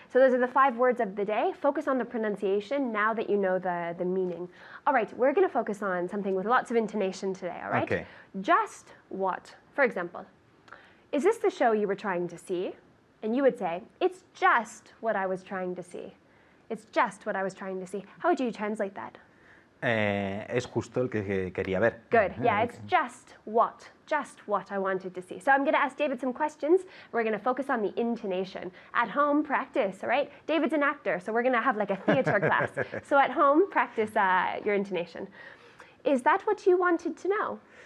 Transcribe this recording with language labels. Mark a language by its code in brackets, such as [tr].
[en] So those are the 5 words of the day. Focus on the pronunciation now that you know the meaning. All right, we're going to focus on something with lots of intonation today, all right? Okay. Just what? For example, is this the show you were trying to see? And you would say, it's just what I was trying to see. It's just what I was trying to see. How would you translate that? [es] Es justo el que quería ver. [en] Good. Yeah, it's just what I wanted to see. So I'm going to ask David some questions. We're going to focus on the intonation. At home, practice, all right? David's an actor, so we're going to have like a theater class. So at home, practice your intonation. Is that what you wanted to know?